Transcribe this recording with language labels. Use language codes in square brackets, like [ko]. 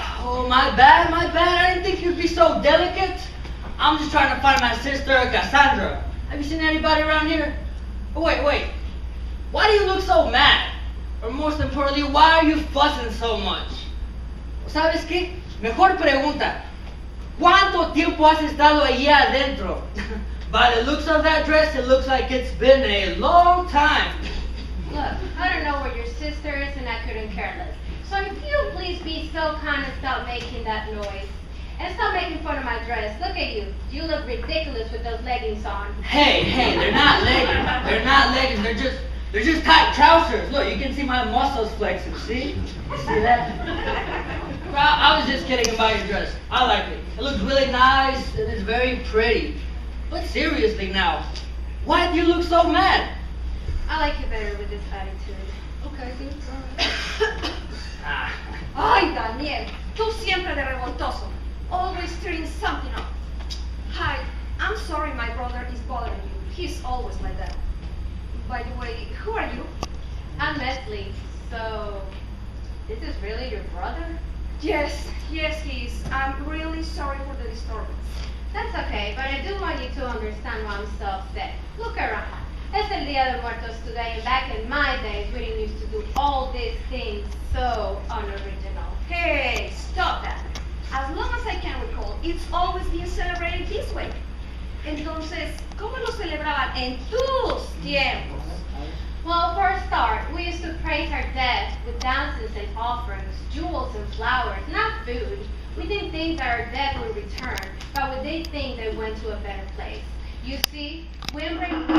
[en] Oh, my bad. I didn't think you'd be so delicate. I'm just trying to find my sister, Cassandra. Have you seen anybody around here? Oh, wait. Why do you look so mad? Or most importantly, why are you fussing so much? [es] ¿Sabes qué? Mejor pregunta. ¿Cuánto tiempo has estado allí adentro? [en] By the looks of that dress, it looks like it's been a long time. Look, I don't know where your sister is and I couldn't care less. So if you please be so kind and stop making that noise. And stop making fun of my dress. Look at you. You look ridiculous with those leggings on. Hey, they're not leggings. They're just tight trousers. Look, you can see my muscles flexing, see? You see that? Well, I was just kidding about your dress. I like it. It looks really nice and it's very pretty. But seriously now, why do you look so mad? I like you better with this attitude. Okay, good. All right. [es] Ay, Daniel, tú siempre de revoltoso. [en] Always stirring something up. Hi, I'm sorry my brother is bothering you. He's always like that. By the way, who are you? I'm Leslie. So, this is really your brother? Yes, he is. I'm really sorry for the disturbance. That's okay, but I do want you to understand why I'm so upset. Look around. It's el Dia de Muertos today, and back in my days, we didn't used to do all these things so unoriginal. Hey, stop that. As long as I can recall, it's always been celebrated this way. [es] Entonces, ¿cómo lo celebraban en tus tiempos? [en] Well, for a start, we used to praise our dead with dances and offerings, jewels and flowers, not food. We didn't think that our dead would return, but we did think they went to a better place. You see, we embrace...